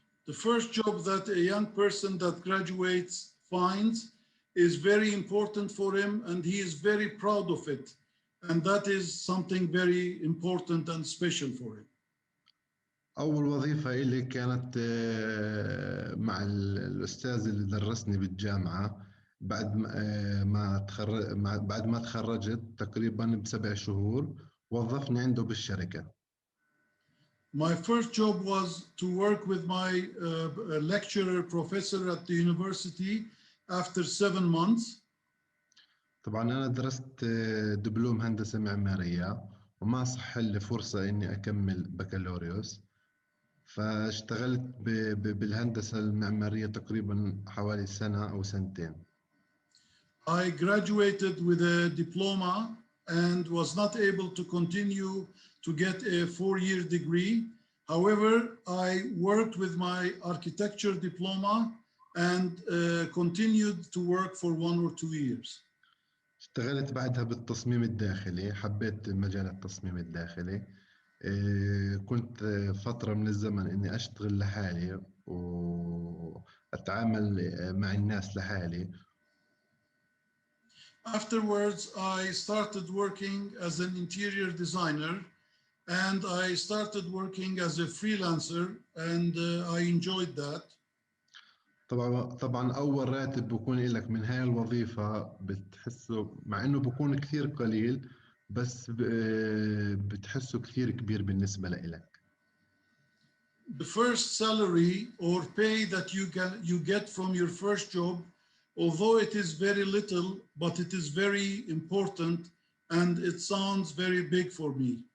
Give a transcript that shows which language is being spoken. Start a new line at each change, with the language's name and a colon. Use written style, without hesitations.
English: The first job that a young person that graduates finds is very important for him, and he is very proud of it. And that is something very important and special for him.
Arabic: أول وظيفة إلي كانت مع الأستاذ اللي درسني بالجامعة بعد ما تخرجت تقريبا ب7 شهور وظفني عنده بالشركة.
English: My first job was to work with my lecturer professor at the university after 7 months.
Arabic: طبعا أنا درست دبلوم هندسة معمارية وما صح لي فرصة إني أكمل بكالوريوس، فاشتغلت بالهندسة المعمارية تقريبا حوالي سنة أو سنتين.
English: I graduated with a diploma and was not able to continue to get a 4-year degree. However, I worked with my architecture diploma and continued to work for 1 or 2 years.
Arabic: اشتغلت بعدها بالتصميم الداخلي، حبيت مجال التصميم الداخلي. كنت فترة من الزمن إني أشتغل لحالي وأتعامل مع الناس لحالي.
English: Afterwards, I started working as an interior designer, and I started working as a freelancer, and I enjoyed that.
Arabic: طبعا أول راتب بكون لك من هاي الوظيفة بتحسه مع إنه بكون كثير قليل، بس بتحسه كثير كبير بالنسبة لإلك.
English: The first salary or pay that you get from your first job, although it is very little, but it is very important and it sounds very big for me.